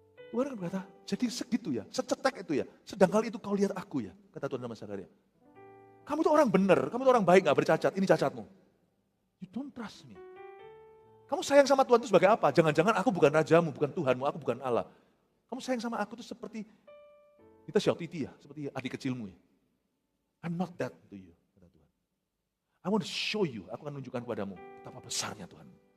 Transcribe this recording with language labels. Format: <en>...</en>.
<id>Tuhan kan berkata, jadi segitu ya, secetek itu ya, sedang kali itu kau lihat aku ya, kata Tuhan sama Zakaria. Kamu tuh orang benar, kamu tuh orang baik gak bercacat, ini cacatmu.</id> <en>You don't trust me.</en> <id>Kamu sayang sama Tuhan itu sebagai apa? Jangan-jangan aku bukan rajamu, bukan Tuhanmu, aku bukan Allah. Kamu sayang sama aku itu seperti, kita Syautiti ya, seperti adik kecilmu ya.</id> <en>I'm not that to you,</en> <id>kata Tuhan.</id> <en>I want to show you,</en> <id>aku akan menunjukkan kepadamu betapa besarnya Tuhan.</id>